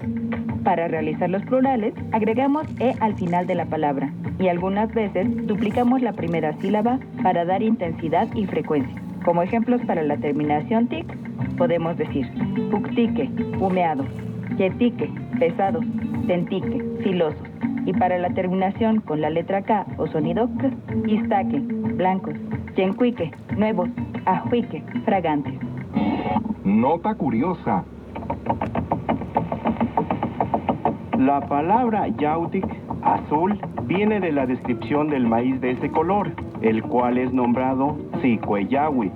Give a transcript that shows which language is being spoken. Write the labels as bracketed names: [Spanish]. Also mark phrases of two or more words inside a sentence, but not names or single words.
[Spanish] Para realizar los plurales, agregamos E al final de la palabra y algunas veces duplicamos la primera sílaba para dar intensidad y frecuencia. Como ejemplos para la terminación tic, podemos decir puctique, humeado, yetique, pesado, tentique, filoso. Y para la terminación con la letra K o sonido K, istaque, blancos, yencuique, nuevos, ajuique, fragantes. Nota curiosa. La palabra yautic, azul, viene de la descripción del maíz de ese color, el cual es nombrado Zicueyahuitl.